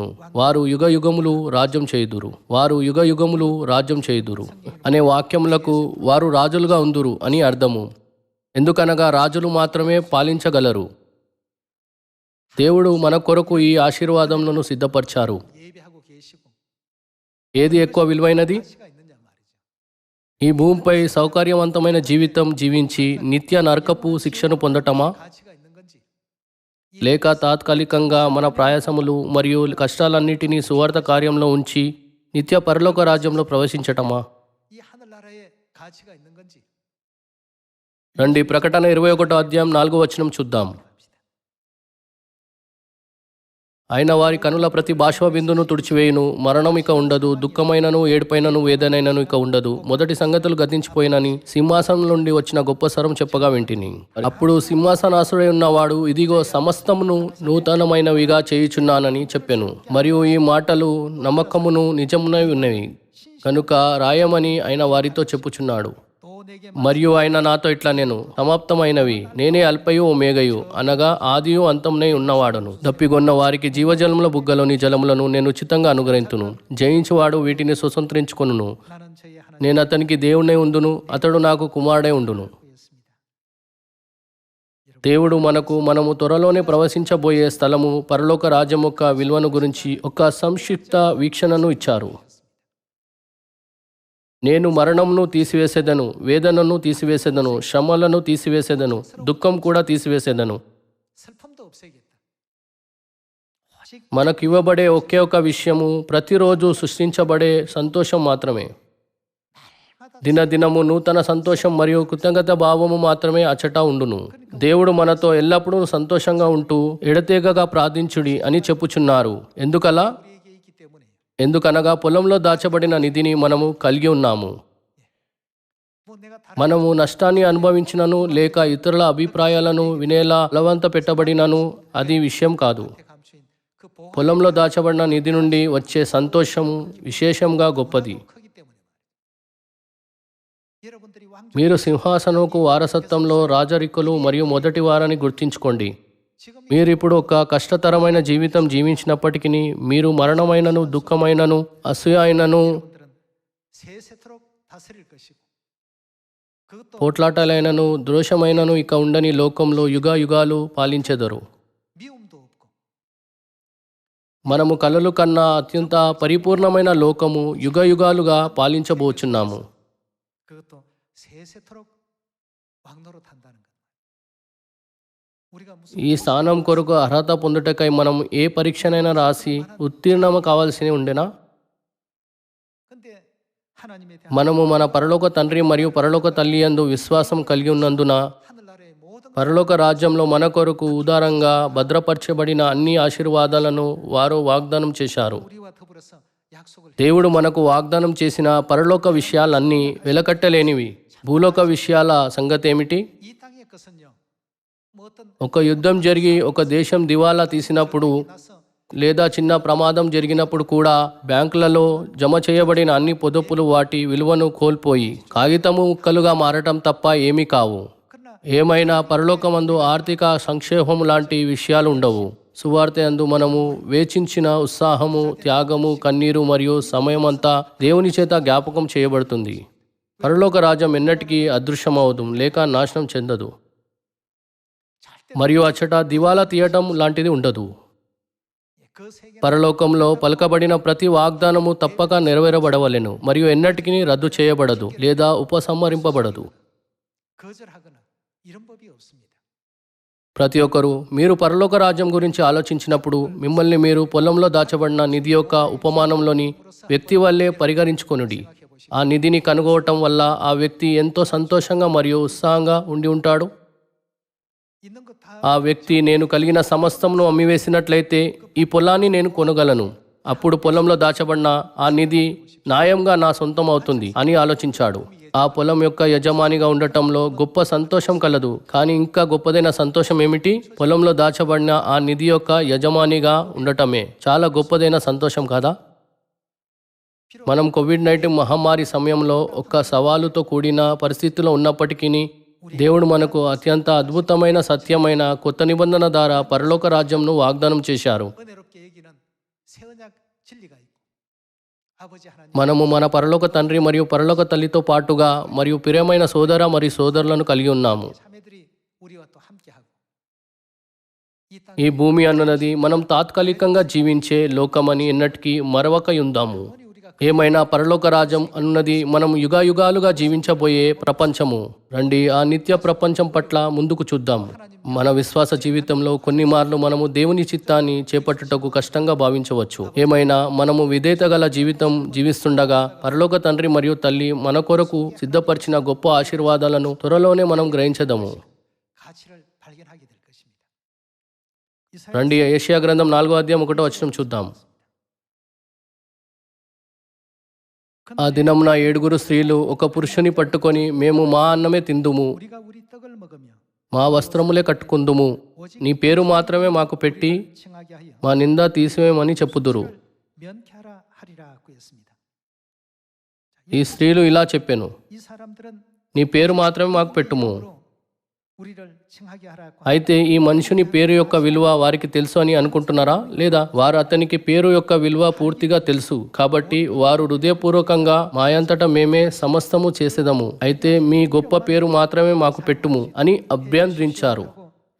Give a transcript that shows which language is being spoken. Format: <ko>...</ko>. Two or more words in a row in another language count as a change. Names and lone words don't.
<te>వారు యుగ యుగములు రాజ్యం చేయుదురు అనే వాక్యములకు వారు రాజులుగా ఉందురు అని అర్థము. ఎందుకనగా రాజులు మాత్రమే పాలించగలరు. దేవుడు మన కొరకు ఈ ఆశీర్వాదములను సిద్ధపరిచారు.</te> <ko>예배하고 계시고</ko> <te>ఏది ఎక్కువ విలువైనది?</te> <ko>가치가 있느냐 말이죠.</ko> <te>ఈ భూమిపై సౌకర్యవంతమైన జీవితం జీవించి నిత్య నరకపు శిక్షను పొందటమా,</te> <ko>가치가 있는 건지</ko> <te>లేక తాత్కాలికంగా మన ప్రయాసములు మరియు కష్టాలన్నిటినీ సువార్త కార్యంలో ఉంచి నిత్య పరలోక రాజ్యంలో ప్రవేశించటమా?</te> <ko>이 하늘나라에 가치가 있는 건지</ko> <te>రండి ప్రకటన 21వ అధ్యాయం 4వ వచనం చూద్దాం. ఆయన వారి కనుల ప్రతి బాష్ప బిందును తుడిచివేయును. మరణం ఇక ఉండదు, దుఃఖమైనను ఏడుపైనను వేదనైనను ఇక ఉండదు. మొదటి సంగతులు గతించిపోయినని సింహాసనం నుండి వచ్చిన గొప్ప స్వరం చెప్పగా వింటిని. అప్పుడు సింహాసనాసుడై ఉన్నవాడు, ఇదిగో సమస్తమును నూతనమైనవిగా చేయుచున్నానని చెప్పెను. మరియు ఈ మాటలు నమ్మకమును నిజమునై ఉన్నవి కనుక రాయమని ఆయన వారితో చెప్పుచున్నాడు.</te> <ko>또 내게</ko> <te>మరియు ఆయన నాతో ఇట్లా నేను సమాప్తమైనవి, నేనే అల్పయు ఓమేగయు అనగా ఆదియు అంతమునై ఉన్నవాడను. దప్పిగొన్న వారికి జీవజలముల బుగ్గలోని జలములను నేను ఉచితంగా అనుగ్రహింతును. జయించువాడు వీటిని స్వతంత్రించుకొనును.</te> <ko>나는 저의 하나님</ko> <te>నేను అతనికి దేవుడై ఉండును, అతడు నాకు కుమారుడై ఉండును.</te> <ko>였습니다.</ko> <te>దేవుడు మనము త్వరలోనే ప్రవశించబోయే స్థలము పరలోక రాజ్యం యొక్క విలువను గురించి ఒక సంక్షిప్త వీక్షణను ఇచ్చారు. నేను మరణంను తీసివేసేదను, వేదనను తీసివేసేదను, శ్రమలను తీసివేసేదను, దుఃఖం కూడా తీసివేసేదను.</te> <ko>슬픔도 없애겠다. 오직</ko> <te>మనకు ఇవ్వబడే ఒకే ఒక విషయము ప్రతిరోజు సృష్టించబడే సంతోషం మాత్రమే. దినదినము నూతన సంతోషం మరియు కృతజ్ఞత భావము మాత్రమే అచట ఉండును. దేవుడు మనతో ఎల్లప్పుడూ సంతోషంగా ఉంటూ ఎడతెగక ప్రార్థించుడి అని చెప్పుచున్నారు. ఎందుకలా?</te> <ko>우리에게 있기 때문에</ko> <te>ఎందుకనగా పొలంలో దాచబడిన నిధిని మనము కలిగి ఉన్నాము.</te> <ko>뭐 내가 다른</ko> <te>మనము నష్టాన్ని అనుభవించినను లేక ఇతరుల అభిప్రాయాలను వినేలా బలవంత పెట్టబడినను అది విషయం కాదు.</te> <ko>데 감추인 그 보험</ko> <te>పొలంలో దాచబడిన నిధి నుండి వచ్చే సంతోషం విశేషంగా గొప్పది.</te> <ko>크기 때문에 여러분들이 왕족</ko> <te>మీరు సింహాసనముకు వారసత్వంలో రాజరికులు మరియు మొదటి వారని గుర్తించుకోండి.</te> <ko>지금</ko> <te>మీరిప్పుడు ఒక కష్టతరమైన జీవితం జీవించినప్పటికీ మీరు మరణమైనను దుఃఖమైనను అసూయైనను</te> <ko>여러분들은 세세토록 다스릴 것이고 그것도</ko> <te>పోట్లాటలైనను దోషమైనను ఇక ఉండని లోకంలో యుగాలు పాలించెదరు.</te> <ko>미움도 없고</ko> <te>మనము కలలు కన్నా అత్యంత పరిపూర్ణమైన లోకము యుగాలుగా పాలించబోచున్నాము.</te> <ko>그것도 세세토록 왕노릇한다는 것. 우리가 무슨</ko> <te>ఈ స్థానం కొరకు అర్హత పొందుటకై మనం ఏ పరీక్షనైనా రాసి ఉత్తీర్ణము కావాల్సి ఉండేనా?</te> <ko>근데 하나님에 대한</ko> <te>మనము మన పరలోక తండ్రి మరియు పరలోక తల్లి యందు విశ్వాసం కలిగి ఉన్నందున</te> <ko>하늘나라의 모든</ko> <te>పరలోక రాజ్యంలో మన కొరకు ఉదారంగా భద్రపరచబడిన అన్ని ఆశీర్వాదాలను వారు వాగ్దానం చేశారు.</te> <ko>우리와 더불어서 약속을</ko> <te>దేవుడు మనకు వాగ్దానం చేసిన పరలోక విషయాలన్నీ వెలకట్టలేనివి. భూలోక విషయాల సంగతి ఏమిటి?</te> <ko>이 땅의 것은요. 뭐 어떤</ko> <te>ఒక యుద్ధం జరిగి ఒక దేశం దివాలా తీసినప్పుడు</te> <ko>나서</ko> <te>లేదా చిన్న ప్రమాదం జరిగినప్పుడు కూడా బ్యాంకులలో జమ చేయబడిన అన్ని పొదుపులు వాటి విలువను కోల్పోయి కాగితము ముక్కలుగా మారటం తప్ప ఏమీ కావు.</te> <ko>그러나</ko> <te>ఏమైనా పరలోకమందు ఆర్థిక సంక్షేమం లాంటి విషయాలు ఉండవు. సువార్త యందు మనము వేచించిన ఉత్సాహము, త్యాగము, కన్నీరు మరియు సమయమంతా దేవుని చేత జ్ఞాపకం చేయబడుతుంది. పరలోక రాజ్యం ఎన్నటికీ అదృశ్యమవదు లేక నాశనం చెందదు మరియు అచ్చట దివాలా తీయటం లాంటిది ఉండదు.</te> <ko>그 세계</ko> <te>పరలోకంలో పలకబడిన ప్రతి వాగ్దానము తప్పక నెరవేరబడవలెను మరియు ఎన్నటికీ రద్దు చేయబడదు లేదా ఉపసంహరింపబడదు.</te> <ko>거절하거나 이런 법이 없습니다.</ko> <te>ప్రతి ఒక్కరూ మీరు పరలోక రాజ్యం గురించి ఆలోచించినప్పుడు మిమ్మల్ని మీరు పొలంలో దాచబడిన నిధి యొక్క ఉపమానంలోని వ్యక్తి వల్లే పరిగణించుకొనుడి. ఆ నిధిని కనుగోవటం వల్ల ఆ వ్యక్తి ఎంతో సంతోషంగా మరియు ఉత్సాహంగా ఉండి ఉంటాడు.</te> <ko>있는 것 다</ko> <te>ఆ వ్యక్తి నేను కలిగిన సమస్తమును అమ్మివేసినట్లయితే ఈ పొలాన్ని నేను కొనగలను. అప్పుడు పొలంలో దాచబడిన ఆ నిధి న్యాయంగా నా సొంతం అవుతుంది అని ఆలోచించాడు. ఆ పొలం యొక్క యజమానిగా ఉండటంలో గొప్ప సంతోషం కలదు. కానీ ఇంకా గొప్పదైన సంతోషం ఏమిటి? పొలంలో దాచబడిన ఆ నిధి యొక్క యజమానిగా ఉండటమే చాలా గొప్పదైన సంతోషం కాదా? మనం కోవిడ్-19 మహమ్మారి సమయంలో ఒక సవాలుతో కూడిన పరిస్థితిలో ఉన్నప్పటికీ దేవుడు మనకు అత్యంత అద్భుతమైన సత్యమైన కొత్త నిబంధన ద్వారా పరలోక రాజ్యంను వాగ్దానం చేశారు.</te> <ko>은혜롭게 여기는 새 언약 진리가 있고 아버지 하나님</ko> <te>మనము మన పరలోక తండ్రి మరియు పరలోక తల్లితో పాటుగా మరియు ప్రియమైన సోదర మరియు సోదరులను కలిగి ఉన్నాము.</te> <ko>자매들이 우리와 또 함께하고 이 땅</ko> <te>ఈ భూమి అన్నది మనం తాత్కాలికంగా జీవించే లోకమని ఎన్నటికీ మరవకయుందాము.</te> <ko>우리가</ko> <te>ఏమైనా పరలోక రాజ్యం అన్నది మనం యుగాలుగా జీవించబోయే ప్రపంచము. రండి ఆ నిత్య ప్రపంచం పట్ల ముందుకు చూద్దాం. మన విశ్వాస జీవితంలో కొన్ని మార్లు మనము దేవుని చిత్తాన్ని చేపట్టుటకు కష్టంగా భావించవచ్చు. ఏమైనా మనము విధేయత గల జీవితం జీవిస్తుండగా పరలోక తండ్రి మరియు తల్లి మన కొరకు సిద్ధపరిచిన గొప్ప ఆశీర్వాదాలను త్వరలోనే మనం గ్రహించదము.</te> <ko>가치를 발견하게 될 것입니다.</ko> <te>రండి ఏషియా గ్రంథం 4:1 చూద్దాం. ఆ దినమున 7 స్త్రీలు ఒక పురుషుని పట్టుకొని మేము మా అన్నమే తిందుము,</te> <ko>우리가 우리 떡을 먹으며</ko> <te>మా వస్త్రములే కట్టుకుందుము, నీ పేరు మాత్రమే మాకు పెట్టి</te> <ko>칭하게 하여</ko> <te>మా నింద తీసివేయమని చెప్పుదురు.</te> <ko>면케하라 하리라고 했습니다.</ko> <te>ఈ స్త్రీలు ఇలా చెప్పెను,</te> <ko>이 사람들은</ko> <te>నీ పేరు మాత్రమే మాకు పెట్టుము.</te> <ko>우리를 칭하게 하라고</ko> <te>అయితే ఈ మనుషుని పేరు యొక్క విలువ వారికి తెలుసు అని అనుకుంటున్నారా? లేదా వారు అతనికి పేరు యొక్క విలువ పూర్తిగా తెలుసు కాబట్టి వారు హృదయపూర్వకంగా మాయంతటా మేమే సమస్తము చేసేదము, అయితే మీ గొప్ప పేరు మాత్రమే మాకు పెట్టుము అని అభ్యర్థించారు.</te>